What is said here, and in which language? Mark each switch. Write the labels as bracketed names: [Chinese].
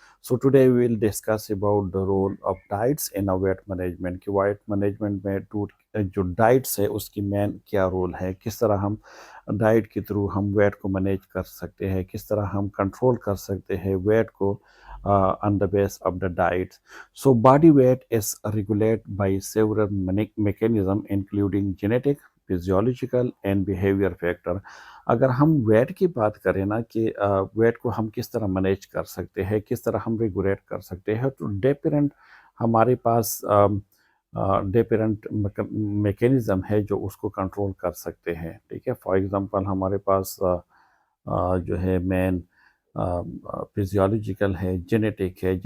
[English] So today we will discuss about the role of diets in a weight management. [Hindi] कि weight management में जो diets है उसकी main क्या रोल है, किस तरह हम डाइट के थ्रू हम वेट को मैनेज कर सकते हैं, किस तरह हम कंट्रोल कर सकते हैं वेट को [English] on the base of the diet. So body weight is regulated by several mechanisms including genetic, physiological and behavior factor. [Hindi] अगर हम वेट की बात करें ना, कि वेट को हम किस तरह मैनेज कर सकते हैं, किस तरह हम रेगुलेट कर सकते हैं, तो डिफरेंट हमारे पास डिफरेंट मैकेनिज़्म है जो उसको कंट्रोल कर सकते हैं। ठीक है, फॉर एग्जांपल हमारे पास जो है मेन फिजियोलॉजिकल है, जेनेटिक है।